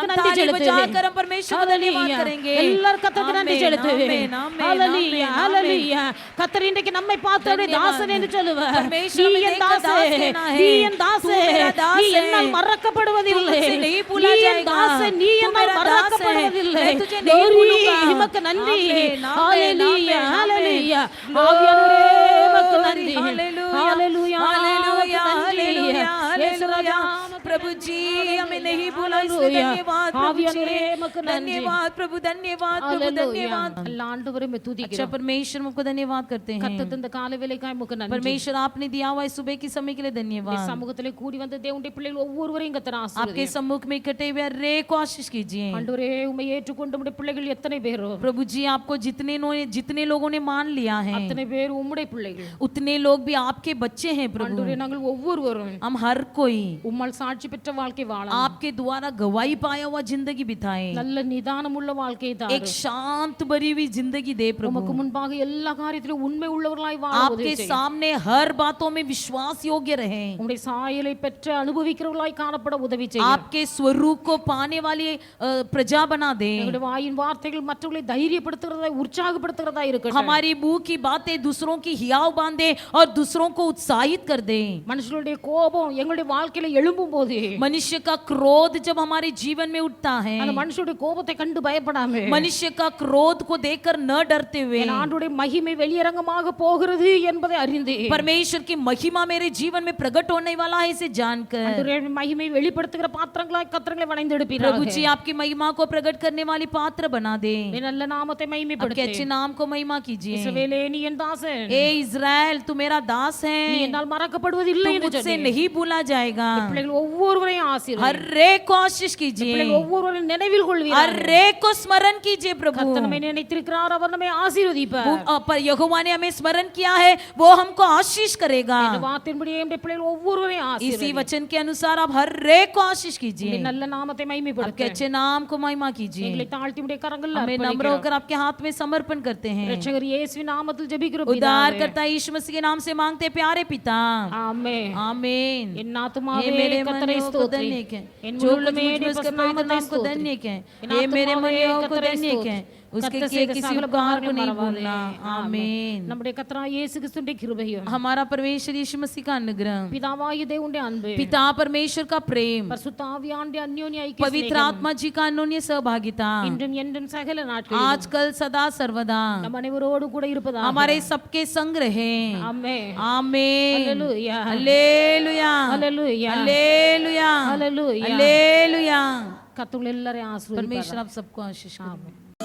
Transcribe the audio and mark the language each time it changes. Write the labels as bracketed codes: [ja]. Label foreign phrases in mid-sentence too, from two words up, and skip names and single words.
[hi] हम [ta] நன்றி [hi] ताली बजाकर [ta] செலுத்துவேன் [hi] हम परमेश्वर को धन्यवाद करेंगे। [ta] எல்லாரும் கர்த்தருக்கு நன்றி [hi] आमेन, [ta] செலுத்துவேன் [hi] आमेन, आमेन, [ta] ஹalleluya [hi] आमेन, [ta] ஹalleluya கர்த்தர் இன்றைக்கு நம்மை பார்த்தவரே தாசன் என்று சொல்லுவார் [hi] परमेश्वर [ta] நீ [hi] हमें [ta] என் [hi] देखकर [ta] தாசே [hi] दास कहना है, [ta] நீ என் தாசே [hi] तू मेरा दास [ta] நீ [hi] है, [ta] என்னால் மறக்கப்படுவதில்லை [hi] तू मुझसे नहीं भूला [ta] நீ என் [hi] जाएगा, [ta] தாசே நீ [hi] तू [ta] என்னால் [hi] मेरा दास है, [ta] மறக்கப்படுவதில்லை [hi] मैं तुझे नहीं भूलूंगा। [ta] உமக்கு நன்றி [hi] आमेन, आमेन, [ta] ஹalleluya [hi] आमेन, [ta] ஹalleluya [hi] आमेन। [ta] ஆவியானவரே உமக்கு நன்றி [hi] हालेलुया [ta] ஹalleluya [hi] हालेलुया [ta] ஹalleluya [hi] हालेलुया प्रभु जी हमें नहीं भूला इसलिए धन्यवाद प्रभु [ta] ஆவியானவரே உமக்கு [hi] जी, [ta] நன்றி [hi] धन्यवाद प्रभु धन्यवाद प्रभु धन्यवाद। [ta] எல்லா ஆண்டவரே மே [hi] अच्छा [ta] துதிக்கிறோம் [hi] परमेश्वर हमको धन्यवाद करते हैं, [ta] கர்த்தர் தந்த காலை வேளைக்காய் உமக்கு நன்றி [hi] परमेश्वर आपने दिया हुआ इस सुबह के समय के लिए धन्यवाद। [ta] சமூகத்திலே கூடி வந்த தேவனுடைய பிள்ளைகள் ஒவ்வொருவரையும் கர்த்தர் [hi] आपके [ta] ஆசீர்வதியும் [hi] सम्मुख में इकट्ठे हुए हर एक को आशीष कीजिए [ta] ஆண்டவரே உம்மை ஏற்றுக்கொண்ட உம்முடைய பிள்ளைகள் எத்தனை பேர் [hi] प्रभु जी। आपको जितने लोगों ने मान लिया है [ta] அத்தனை பேர் உம்முடைய பிள்ளைகள் [hi] उतने लोग भी आपके बच्चे हैं प्रभु। [ta] ஆண்டவரே நாங்கள் ஒவ்வொருவரும் [hi] हम हर कोई [ta] உம்மால் சாட்சி பெற்ற வாழ்க்கை வாழ [hi] आपके द्वारा गवाही पाया हुआ जिंदगी बिताए, [ta] நல்ல நிதானம் உள்ள வாழ்க்கையை தாரும் [hi] एक शांत भरी हुई जिंदगी दे [ta] உமக்கு [hi] प्रभु। [ta] முன்பாக எல்லா காரியத்திலும் உண்மை உள்ளவர்களாய் வாழ [hi] आपके [ta] உதவி செய்யும் [hi] सामने हर बातों में विश्वास योग्य रहे, [ta] உம்முடைய சாயலை பெற்ற அனுபவிக்கிறவர்களாய் காணப்பட உதவி செய்யும் [hi] आपके स्वरूप को पाने वाली प्रजा बना दे। [ta] எங்களுடைய வாயின் வார்த்தைகள் மற்றவர்களை தைரியப்படுத்துகிறதா உற்சாகப்படுத்துகிறதா இருக்கட்டும் [hi] हमारी मुंह की बातें दूसरों की हियाव बांधे और दूसरों को उत्साहित कर दे। [ta] மனுஷனுடைய கோபம் எங்களுடைய வாழ்க்கையில எழும்பும் போது [hi] मनुष्य का क्रोध जब हमारे जीवन में उठता है, [ta] அந்த மனுஷனுடைய கோபத்தை கண்டு பயப்படாம [hi] मनुष्य का क्रोध को देखकर न डरते हुए, [ta] என் ஆண்டுடைய மகிமை வெளியரங்கமாக போகிறது என்பதை அறிந்து [hi] परमेश्वर की महिमा मेरे जीवन में प्रकट होने वाला है इसे जानकर, [ta] ஆண்டவரே மகிமை வெளிப்படுத்துகிற பாத்திரங்களாய் கர்த்தரை வணைந்தெடுப்பீராக [hi] प्रभु जी आपकी महिमा को प्रकट करने वाली पात्र बना दे। [ta] நீ நல்ல நாமத்தை [hi] आपके [ta] மகிமைப்படுத்து [hi] अच्छे नाम को महिमा कीजिए। [ta] இஸ்ரவேலே நீ என் தாசன் [hi] ए इज़राइल तू मेरा दास [ta] நீ [hi] है, [ta] என்னால் மறக்கப்படுவதில்லை [hi] तू [ta] என்று [hi] मुझसे [ta] சொன்னீர் [hi] नहीं भूला जाएगा। [ta] பிள்ளைகள் ஒவ்வொருவரையும் ஆசீர்வதி. [hi] हर एक को आशीष कीजिए, [ta] பிள்ளைகள் ஒவ்வொருவரையும் நினைவில் கொள்வீராக. [hi] हर एक को स्मरण कीजिए प्रभु। [ta] கர்த்தர் நம்மை நினைத்திருக்கிறார், அவர் நம்மை ஆசீர்வதிப்பார். [hi] पर यहोवा ने हमें स्मरण किया है, वो हमको आशीष करेगा। [ta] இந்த வார்த்தையின்படியே நம்முடைய பிள்ளைகள் ஒவ்வொருவரையும் [hi] इसी [ta] ஆசீர்வதி. [hi] वचन के अनुसार आप हर एक को आशीष कीजिए, [ta] உம்முடைய நல்ல நாமத்தை [hi] आपके [ta] மகிமைப்படுத்த [hi] अच्छे नाम को महिमा कीजिए। [ta] எங்களை தாழ்த்தி உம்முடைய கரங்களில் [hi] हमें नम्र [ta] அர்ப்பணிக்கிறோம். [hi] होकर आपके हाथ में समर्पण करते हैं। [ta] இரட்சகர் இயேசுவின் நாமத்தில் ஜெபிக்கிறோம் பிதாவே. [hi] उद्धारकर्ता यीशु मसीह के नाम से मांगते हैं, प्यारे पिता, [ta] ஆமென். [hi] आमीन। [ta] என் [hi] हे [ta] ஆத்துமாவே [hi] मेरे [ta] கர்த்தரை [hi] मनियों को [ta] ஸ்தோத்திரி. [hi] धन्य कहें, [ta] என் [hi] जो [ta] முழு [hi] कुछ [ta] உள்ளமே [hi] मुझ में उसके [ta] கர்த்தருடைய [hi] पवित्र नाम को [ta] ஸ்தோத்திரி. [hi] धन्य कहें। [ta] என் [hi] हे मेरे [ta] ஆத்துமாவே [hi] मनियों को [ta] கர்த்தரை [hi] धन्य [ta] ஸ்தோத்திரி. [hi] कहें, उसके [ta] கர்த்தர் [hi] किए [ta] செய்த [hi] किसी [ta] சகல [hi] उपकार को नहीं [ta] உபகாரங்களையும் [hi] भूलना। आमीन। [ta] நம்முடைய கர்த்தராகிய இயேசு கிறிஸ்துவின் கிருபையும் [hi] हमारा परमेश्वर यीशु मसीह का अनुग्रह, [ta] பிதாவாகிய தேவனுடைய அன்பு, [hi] पिता परमेश्वर का प्रेम, [ta] பரிசுத்த ஆவியானவருடைய அந்யோன்ய ஐக்கிய [hi] पवित्र [ta] சிநேகம், [hi] आत्मा जी का अन्योन्य सहभागिता [ta] இன்றும் என்றும் சகல நாட்களிலும் [hi] आजकल सदा सर्वदा [ta] நம் அனைவரோடு கூட இருப்பதாக. [hi] हमारे सबके संग रहे। [ta] ஆமென். [hi] आमीन। हालेलुया. हालेलुया। हालेलुया. हालेलुया। हालेलुया. हालेलुया। [ta] கர்த்தர் எல்லாரையும் ஆசீர்வதிப்பார். [hi] परमेश्वर आप सबको आशीष करे। [ta] ஆமென்.